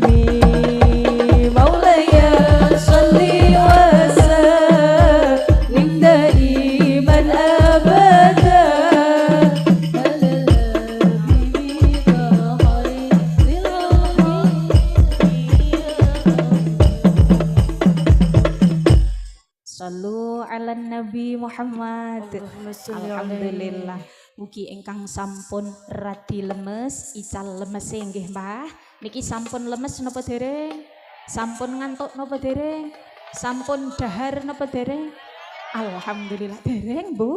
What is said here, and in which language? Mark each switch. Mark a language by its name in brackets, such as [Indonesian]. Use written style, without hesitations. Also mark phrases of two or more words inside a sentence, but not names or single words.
[Arabic] مولاي صل وسلم دائما أبدا على حبيبك خير صلوا على النبي محمد. الحمد لله. [Javanese] Mugi ingkang sampun radi lemes, ical lemes nggih Mbah. Niki sampun lemes napa dereng? Sampun ngantuk napa dereng? Sampun dahar napa dereng? Alhamdulillah dereng Bu.